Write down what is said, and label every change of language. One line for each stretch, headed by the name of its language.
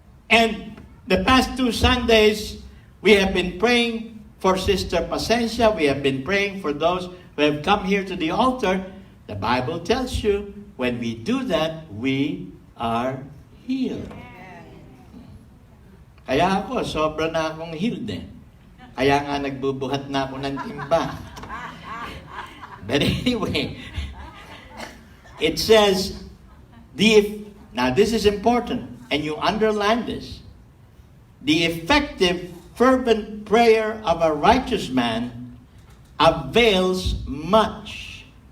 English: And the past 2 Sundays, we have been praying for Sister Pacencia. We have been praying for those who have come here to the altar. The Bible tells you, when we do that, we are healed.
Filipino: Kaya ako, sobra na akong healed eh. Kaya nga nagbubuhat na ako ng timba.
English: But anyway, it says, now this is important, and you underline this. The effective, fervent prayer of a righteous man avails much.